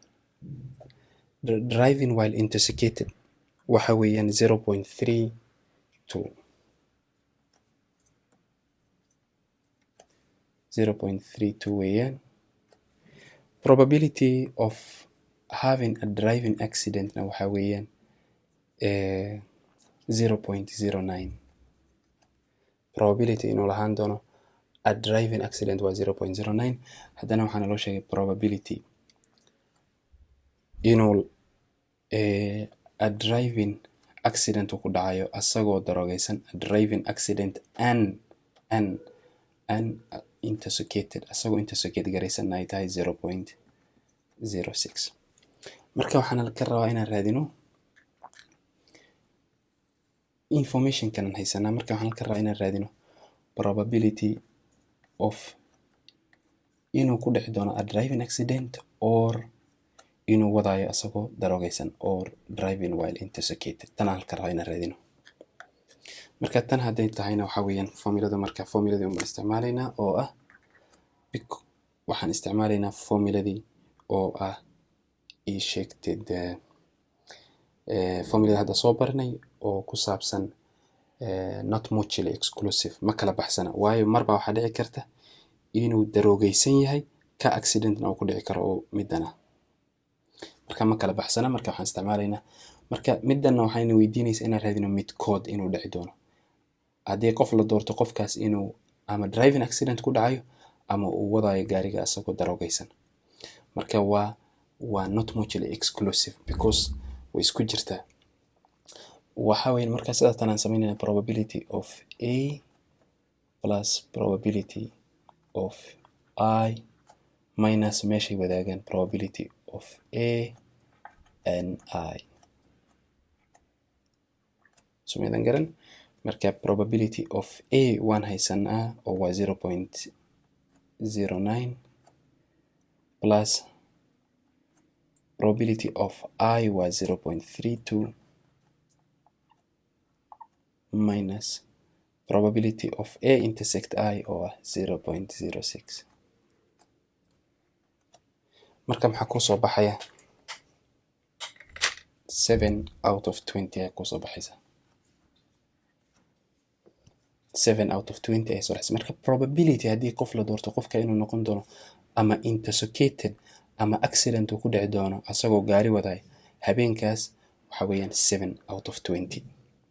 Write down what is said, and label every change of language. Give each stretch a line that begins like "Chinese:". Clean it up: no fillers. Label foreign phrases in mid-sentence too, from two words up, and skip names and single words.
English: driving while intoxicated
Somali: waxa weeyaan 0.32. weeyaan.
English: probability of having a driving accident
Somali: na waxa weeyaan 0.09. probability inuu lahaan doono
English: a driving accident
Somali: waa 0.09. haddana waxaana loo sheegay probability inuu
English: a driving accident
Somali: ku dhacayo asagoo daroogaysan,
English: a driving accident and intoxicated
Somali: asagoo intoxicated garaysan ay tahay 0.06. marka waxaana ka rabaa inaan raadino information kanan haysanaa. marka waxaan ka rabaa inaan raadino
English: probability of
Somali: inuu ku dhici doono
English: a driving accident
Somali: or inuu wadaayo asagoo daroogaysan or
English: driving while intoxicated.
Somali: tan aan ka rabaa inaan raadino. marka tan hadday tahayna waxa weeyaan formuladii umbaan isticmaalaynaa oo ah waxaan isticmaalaynaa formuladii oo ah ii sheegtid formuladii hadda soo barnay oo ku saabsan
English: not mutually exclusive,
Somali: ma kala baxsana. waayo marba waxaa dhici karta inuu daroogaysan yahay ka accidentna uu ku dhici karo oo midana. marka ma kala baxsana marka waxaan isticmaalaynaa marka midana waxayna weydiinaysaa inaan raadino midkood inuu dhici doono haddii qof la doorto qofkaas inuu ama driving accident ku dhacayo ama uu wadayo gaariga asagoo daroogaysan marka waa
English: not mutually exclusive because
Somali: way isku jirtaa waxa weyn marka sidaas aan sameynayna
English: probability of A plus probability of I minus
Somali: meeshay wadaagaan
English: probability of A and I so
Somali: meedan garan marka
English: probability of A
Somali: waan haysanaa oo waa
English: 0.09 plus probability of I waa 0.32 minus probability of A intersect I
Somali: oo ah
English: 0.06
Somali: marka maxaa ku soo baxaya
English: 7 out of 20
Somali: ayaa ku soo baxaysa
English: 7 out of 20
Somali: ay soo baxaysa marka probability haddii qof la doorto qofka inuu noqon doono ama intoxicated ama accident uu ku dhici doono asagoo gaari wadaay habeenkaas waxa weeyaan
English: 7 out of 20